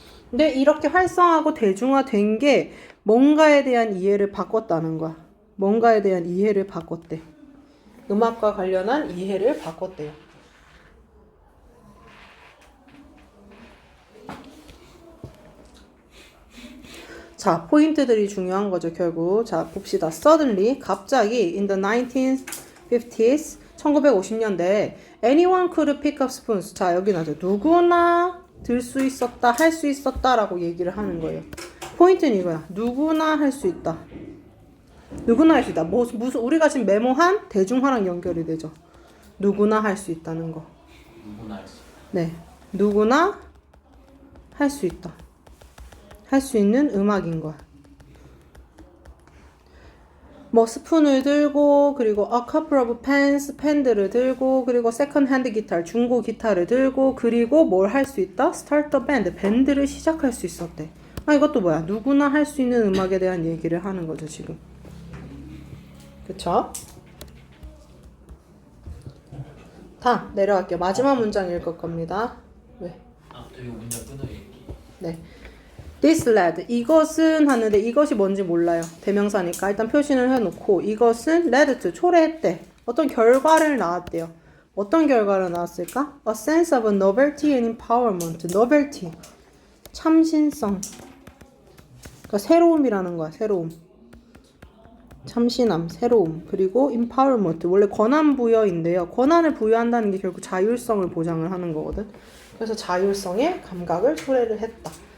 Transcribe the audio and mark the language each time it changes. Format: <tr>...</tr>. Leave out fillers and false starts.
<ko>근데 이렇게 활성화하고 대중화된 게 뭔가에 대한 이해를 바꿨다는 거야. 뭔가에 대한 이해를 바꿨대. 음악과 관련한 이해를 바꿨대요. 자, 포인트들이 중요한 거죠, 결국. 자, 봅시다.</ko> <en>Suddenly,</en> <ko>갑자기,</ko> <en>in the 1950s,</en> <ko>1950년대에</ko> <en>anyone could pick up spoons.</en> <ko>자, 여기 나죠. 누구나 들 수 있었다, 할 수 있었다라고 얘기를 하는 거예요. 포인트는 이거야. 누구나 할 수 있다. 누구나 할 수 있다. 무슨 우리가 지금 메모한 대중화랑 연결이 되죠. 누구나 할 수 있다는 거. 누구나 할 수 있다. 네, 누구나 할 수 있다. 할 수 있는 음악인 거야. 뭐 스푼을 들고 그리고</ko> <en>a couple of pens,</en> <ko>펜들을 들고 그리고</ko> <en>second hand</en> <ko>기타, 중고 기타를 들고 그리고 뭘 할 수 있다?</ko> <en>start a band,</en> <ko>밴드를 시작할 수 있었대. 아, 이것도 뭐야? 누구나 할 수 있는 음악에 대한 얘기를 하는 거죠, 지금. 그쵸? 다 내려갈게요. 마지막 문장 읽을 겁니다. 왜? 아, 또 이거 문장 끊어야겠기.</ko> <en>네. This led.</en> <ko>이것은 하는데 이것이 뭔지 몰라요. 대명사니까 일단 표시를 해놓고 이것은</ko> <en>led to</en> <ko>초래했대. 어떤 결과를 낳았대요. 어떤 결과를 낳았을까?</ko> <en>A sense of novelty and empowerment.</en> <ko>novelty. 참신성. 그러니까 새로움이라는 거야. 새로움. 참신함, 새로움. 그리고 empowerment. 원래 권한 부여인데요. 권한을 부여한다는 게 결국 자율성을 보장을 하는 거거든. 그래서 자율성의 감각을 초래를 했다.</ko>